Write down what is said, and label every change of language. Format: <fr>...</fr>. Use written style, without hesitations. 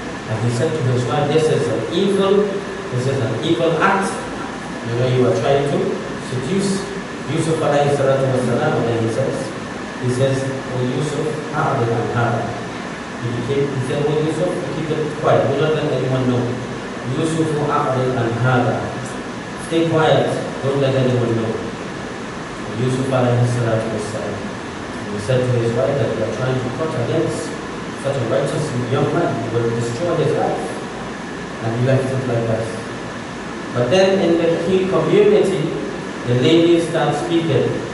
<en>And he said to his wife, this is an evil act. You are trying to seduce Yusuf alayhi salatu wasalam. And then he says, He says, "Oh Yusuf,</en> <ar>أعرض عن هذا."</ar> <en>He said, "Oh Yusuf, keep it quiet. Do not let anyone know.</en> <ar>Yusuf, أعرض عن هذا.</ar> <en>Stay quiet. Don't let anyone know." Yusuf alayhi salatu wassalam, he said to his wife that you are trying to plot against such a righteous young man, you will destroy his life. And he left it like that. But then in the key community, the ladies start speaking.</en>